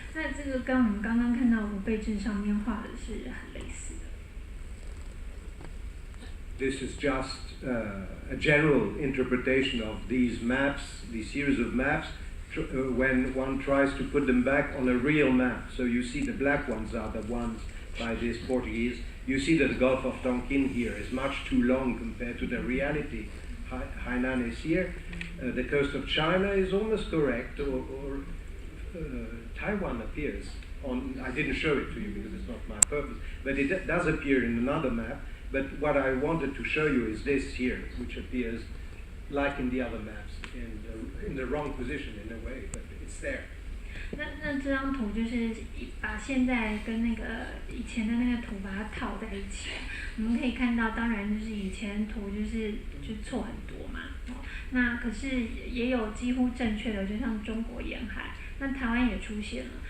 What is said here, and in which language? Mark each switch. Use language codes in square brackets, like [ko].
[zh] 那这个跟我们刚刚看到五倍制上面画的是很类似的。 [en] This is just a general interpretation of these maps, these series of maps, when one tries to put them back on a real map. So you see the black ones are the ones by this Portuguese. You see that the Gulf of Tonkin here is much too long compared to the reality. Hainan is here. The coast of China is almost correct, or Taiwan appears on. I didn't show it to you because it's not my purpose, but it does appear in another map. But what I wanted to show you is this here, which appears like in the other maps, in the wrong position in a way, but it's there. [zh] 那这张图就是把现在跟那个以前的那个图把它套在一起，我们可以看到，当然就是以前图就错很多嘛，那可是也有几乎正确的，就像中国沿海，那台湾也出现了。